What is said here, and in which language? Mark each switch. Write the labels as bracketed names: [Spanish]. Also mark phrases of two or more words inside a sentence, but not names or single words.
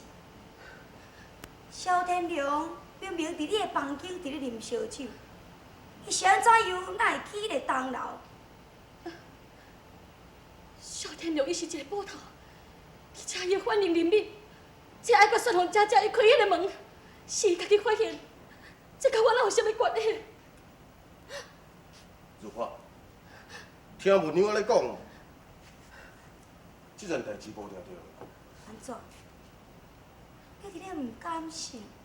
[Min Nan Chinese] 萧天龙明明伫你的房间伫咧啉烧酒，伊是安怎样哪会去迄个东楼？萧天龙伊是一个捕头，而且伊反应灵敏，只爱甲雪红姐姐伊开迄个门，是伊家己发现，这甲我哪有啥物关系？如花，听文娘安尼讲，这件代志无定着。安怎？你伫咧唔甘心？